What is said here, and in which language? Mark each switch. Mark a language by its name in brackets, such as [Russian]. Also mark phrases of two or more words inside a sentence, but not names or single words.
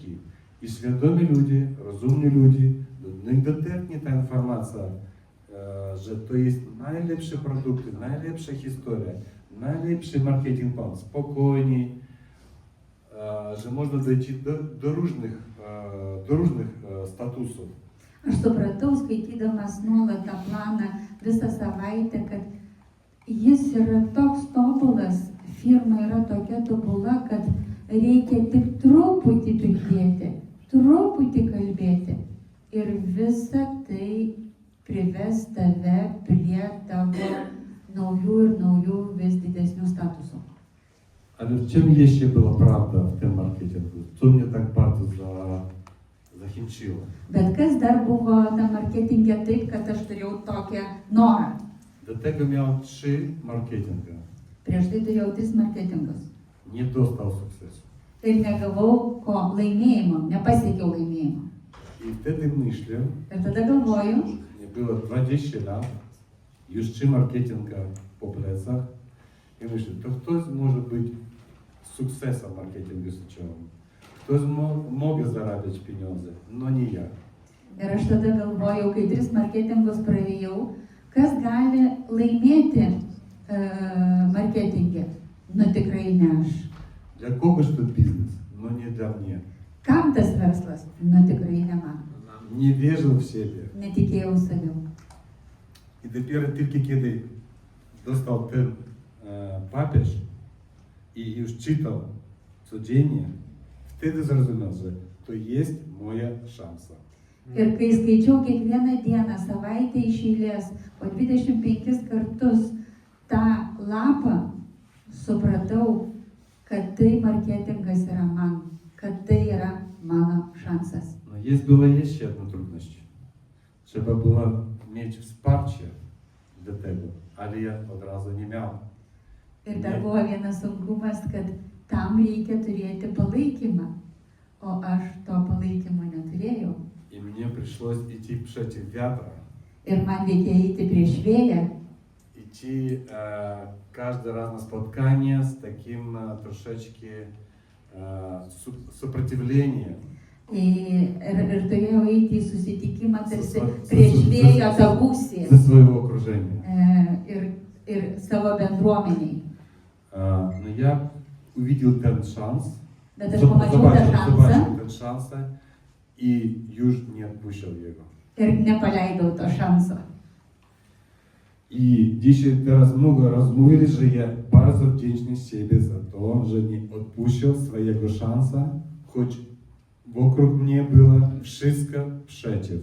[Polish] I świadomi ludzie, rozumni ludzie, do nich dotarnie ta informacja, że to jest najlepsze produkty, najlepsza historia, najlepszy marketing plan, spokojniej, że można dojść do różnych statusów. [Lithuanian] Aš supratau, skaitydamas nuolat tą planą visą savaitę, kad jis yra toks tobulas, firma yra tokia tobula, kad reikia tik truputį pridėti, truputį kalbėti. Ir visa tai prives tave prie tavo naujų ir naujų vis didesnių statusų. [Polish] Ale w czym jeszcze była prawda w tym marketingu? Co mnie tak bardzo zachęciło? [Lithuanian] Bet kas dar buvo tam marketinge taip, kad aš turėjau tokią norą. [Polish] Do tego miał 3 marketinga. [Lithuanian] Prieš tai turėjau 3 marketingus. [Polish] Nie dostał sukcesu. [Lithuanian] Ir negavau ko laimėjimo, nepasiekiau laimėjimo. [Polish] I wtedy myślę, [Lithuanian] Ir tada galvoju, [Polish] mnie było 20 lat, już 3 marketinga po plecach. I myślę, to ktoś może być sukcesem marketingu sieciowym. Ktoś może zarabiać pieniądze, no nie ja. [Lithuanian] ir aš tada galvojau, kai 3 marketingus praėjau, kas gali laimėti marketingę? Nu tikrai ne aš. [Polish] Для kogoś to biznes, no nie dla mnie. [Lithuanian] Kam tas verslas? Nu tikrai ne man. [Polish] Nie wierzył w siebie. [Lithuanian] Netikėjau savim. [Polish] I dopiero tylko kiedy dostał ten papież i już czytał codziennie, wtedy zrozumiał, że to jest moja szansa. [Lithuanian] Ir kai skaičiau kiekvieną dieną, savaitę iš eilės, po 25 kartus tą lapą, supratau, kad tai marketingas yra man, kad tai yra mano šansas. [Polish] No była jeszcze jedna trudność. Trzeba było mieć wsparcie do tego, ale ja od razu nie miałem. [Lithuanian] Ir dar buvo vienas sunkumas, kad tam reikia turėti palaikymą, o aš to palaikymo neturėjau. [Polish] I mnie przyszło iść przeciw wiatru. [Lithuanian] Ir man reikėjo eiti prieš vėją. [Russian] Идти каждый раз на [Polish] spotkanie z takim troszeczkę [Russian] sопротивлением. [Lithuanian] Ir turėjau eiti į susitikimą tarsi prieš vėjo tą gūsį [Polish] Ze swojego окружения. [Lithuanian] ir savo bendruomeniai. [Russian] Но я увидел [Polish] ten szans, [Lithuanian] Bet aš pamačiau tą šansą [Polish] ten szansę i już nie odpuścił jego. [Lithuanian] ir nepaleidau to šanso. [Polish] I dzisiaj teraz много rozmówili, że ja bardzo wdzięczny z siebie za to, że nie odpuścił swojego szansa, choć wokół mnie było wszystko przeciw.